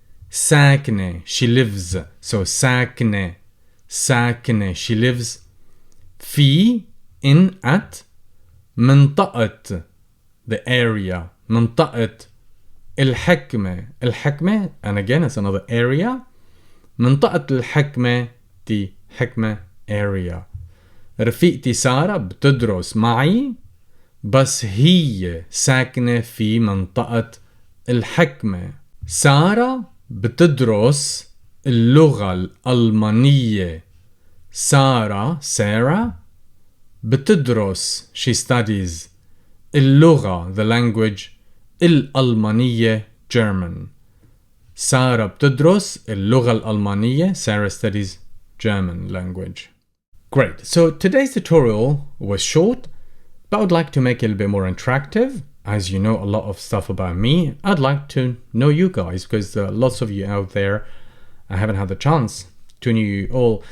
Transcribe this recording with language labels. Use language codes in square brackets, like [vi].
[en] ساكنة she lives. So ساكنة she lives. في in at منطقة the area. منطقة الحكمة and again it's another area. منطقة الحكمة the حكمة area. [ar] رفيقتي سارة بتدرس معي بس هي ساكنة في منطقة الحكمة. سارة بتدرس اللغة الألمانية. [en] Sarah بتدرس she studies اللغة the language الألمانية German. [ar] سارة بتدرس اللغة الألمانية. [en] Sarah studies German language. Great. So today's tutorial was short, but I would like to make it a little bit more interactive. As you know a lot of stuff about me, I'd like to know you guys because lots of you out there, I haven't had the chance to know you all.